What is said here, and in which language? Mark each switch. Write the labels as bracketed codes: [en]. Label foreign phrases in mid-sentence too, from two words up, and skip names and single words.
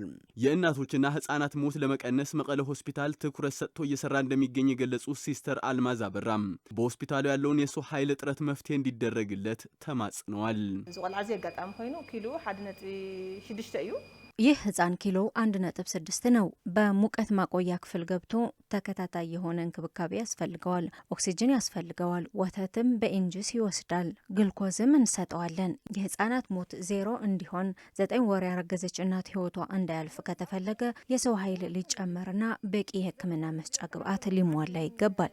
[am] የእናቶችና ህፃናት ሞት ለመቀነስ መቀለ ሆስፒታል ትኩረት ሰጥቶ እየሰራ እንደሚገኝ የገለጹት ሲስተር አልማዝ አበራም በሆስፒታሉ ያለውን የሰው ኃይል እጥረት መፍትሄ እንዲደረግለት ተማጽነዋል። [ti] ዝቆልዓ ዘጋጣም ኮይኑ ኪሎ 1.6 እዩ [am] ይህ ህፃን ኪሎ 1.6 ነው። በሙቀት ማቆያ ክፍል ገብቶ ተከታታይ የሆነ እንክብካቤ ያስፈልገዋል። ኦክሲጅን ያስፈልገዋል። ወተትም በኢንጂስ ይወስዳል። ግልኮዝም እንሰጠዋለን። የህፃናት ሞት 0 እንዲሆን 9 ወር ያረገዘች እናት ህይወቷ እንዳያልፍ ከተፈለገ የሰው ኃይል ሊጨመርና በቂ የህክምና መስጫ ግብዓት ሊሟላ ይገባል።